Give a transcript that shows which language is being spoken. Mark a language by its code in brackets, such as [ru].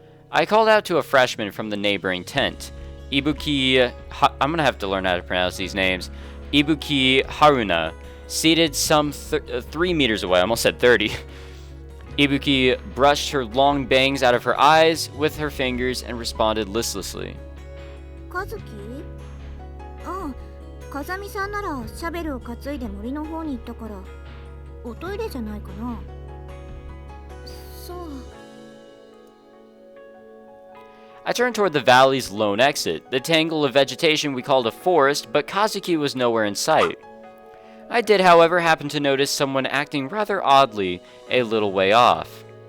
[en] I called out to a freshman from the neighboring tent. I'm gonna have to learn how to pronounce these names. Ibuki Haruna, seated some 3 meters away. I almost said 30. Ibuki brushed her long bangs out of her eyes with her fingers and responded listlessly. Kazuki? [ja] Kazami-san ならシャベルを担いで森の方に行ったから、おトイレじゃないかな。そう。 [en] I turned toward the valley's lone exit, the tangle of vegetation we called a forest, but Kazuki was nowhere in sight. I did, however, happen to notice someone acting rather oddly a little way off.